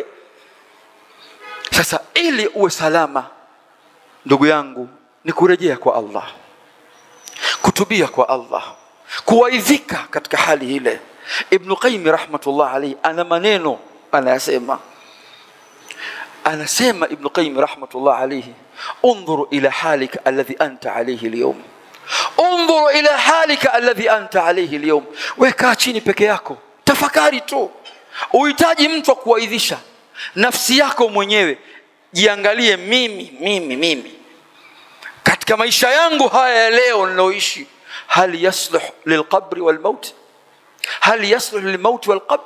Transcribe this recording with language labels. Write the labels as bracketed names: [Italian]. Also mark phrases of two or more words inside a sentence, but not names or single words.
[Swahili] Sasa ili uwe salama, ndugu yangu, ni kurejea kwa Allah, kutubia kwa Allah, kuwaidhika katika hali ile. [Arabic] Ibn Qayyim رحمة الله عليه [Swahili] ana maneno anasema [Arabic] Ibn Qayyim رحمة الله عليه, انظر الى حالك الذي انت عليه اليوم، انظر الى حالك الذي انت عليه اليوم. [Swahili] Weka chini peke yako, tafakari tu. Uhitaji mtu kuwaidhisha nafsi yako mwenyewe. Jiangalie, mimi katika maisha yangu haya leo ninaoishi, [Arabic] هل يصلح للقبر والموت، هل يصلح للموت والقبر.